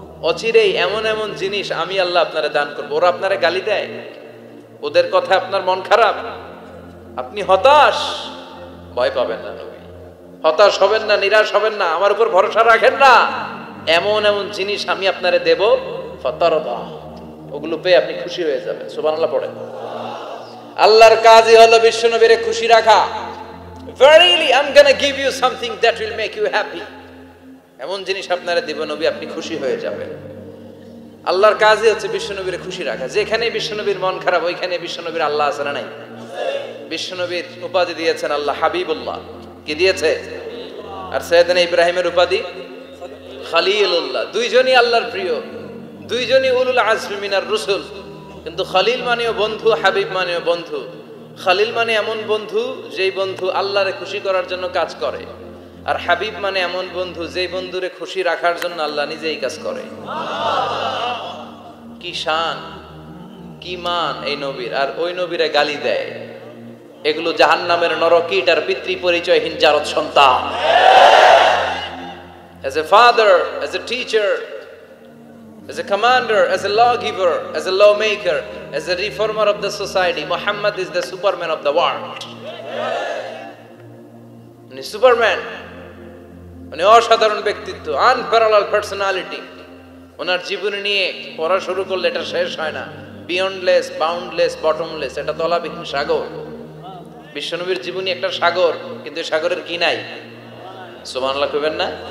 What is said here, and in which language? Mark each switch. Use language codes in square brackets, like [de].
[bn] অচিরেই এমন এমন জিনিস আমি আল্লাহ আপনারে দান করবো। ওরা আপনারে গালি দেয়, ওদের কথা আপনার মন খারাপ, আপনি হতাশ, ভয় পাবেন না নবী, হতাশ হবেন না, নিরাশ হবেন না, আমার উপর ভরসা রাখেন না। এমন এমন জিনিস আমি আপনারে দেব, ফাতারদা, ওগুলো পেয়ে আপনি খুশি হয়ে যাবেন। সুবহানাল্লাহ পড়েন। আল্লাহর কাজই হলো বিশ্বনবীরে খুশি রাখা। [en] Verily I'm gonna give you something that will make you happy. [bn] এমন জিনিস আপনারা দিব নবী, আপনি খুশি হয়ে যাবেন। আল্লাহর কাজই হচ্ছে বিশ্বনবীরে খুশি রাখা। যেখানে বিশ্বনবীর মন খারাপ, ওইখানে বিশ্বনবীর আল্লাহ আছে না নাই? বিশ্বনবীর উপাধি দিয়েছেন আল্লাহ হাবিবুল্লাহ। কি দিয়েছে? আর সাইয়েদনা ইব্রাহিমের উপাধি খলিলুল্লাহ। দুইজনই আল্লাহর প্রিয়, দুইজনই উলুল আজমি মিনার রুসুল। কিন্তু খলিল মানেও বন্ধু, হাবিব মানেও বন্ধু। খলিল মানে এমন বন্ধু যেই বন্ধু আল্লাহরে খুশি করার জন্য কাজ করে, আর হাবিব মানে এমন বন্ধু যেই বন্ধুরে খুশি রাখার জন্য আল্লাহ নিজেই কাজ করে। কি শান, কি মান এই নবীর! আর ওই নবীরে গালি দেয়। এগুলো জাহান্নামের নরকীট আর পিতৃ পরিচয়হীন জারদ সন্তান। [en] As a father, as a teacher, as a commander, as a lawgiver, as a lawmaker, as a reformer of the society, Muhammad is the Superman of the world. [bn] উনি সুপারম্যান, উনি অসাধারণ ব্যক্তিত্ব, [en] Unparallel personality. [bn] ওনার জীবনী নিয়ে পড়া শুরু করলে এটা শেষ হয় না। [en] beyondless, boundless, bottomless, [bn] এটা তলাবিহীন সাগর। বিশ্বনবীর জীবনী একটা সাগর, কিন্তু সাগরের কি নাই? সুবহানাল্লাহ কইবেন না?